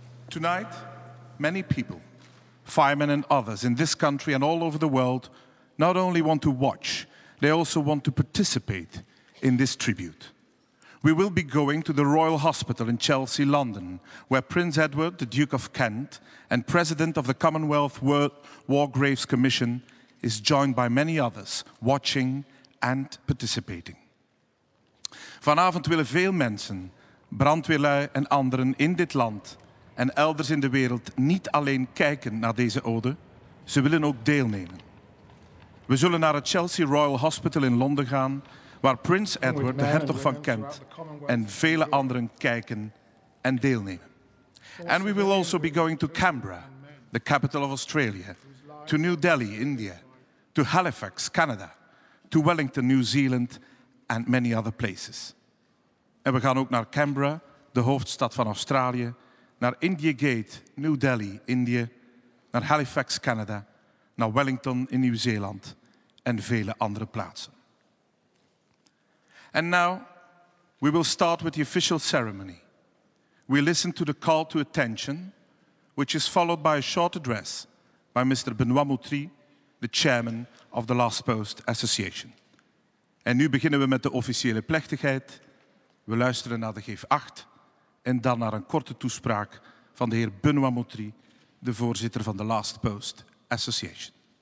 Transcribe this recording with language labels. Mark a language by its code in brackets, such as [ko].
[en] Tonight, many people, firemen and others in this country and all over the world, not only want to watch, they also want to participate in this tribute. We will be going to the Royal Hospital in Chelsea, London, where Prince Edward, the Duke of Kent, and President of the Commonwealth War Graves Commission, is joined by many others, watching and participating. [nl] Vanavond willen veel mensen, brandweerlui en anderen in dit land en elders in de wereld niet alleen kijken naar deze ode, ze willen ook deelnemen. We zullen naar het Chelsea Royal Hospital in Londen gaan, waar Prins Edward, de hertog van Kent, en vele anderen kijken en deelnemen. [en] And we will also be going to Canberra, the capital of Australia, to New Delhi, India, to Halifax, Canada, to Wellington, New Zealand, and many other places. [nl] En we gaan ook naar Canberra, de hoofdstad van Australië, naar India Gate, New Delhi, India, naar Halifax, Canada, naar Wellington in Nieuw-Zeeland en vele andere plaatsen. [en] And now, we will start with the official ceremony. We listen to the call to attention, which is followed by a short address by Mr. Benoît Moutry, the chairman of the Last Post Association. [nl] En nu beginnen we met de officiële plechtigheid. We luisteren naar de Geef 8 en dan naar een korte toespraak van de heer Benoît Moutry, de voorzitter van de Last Post Association.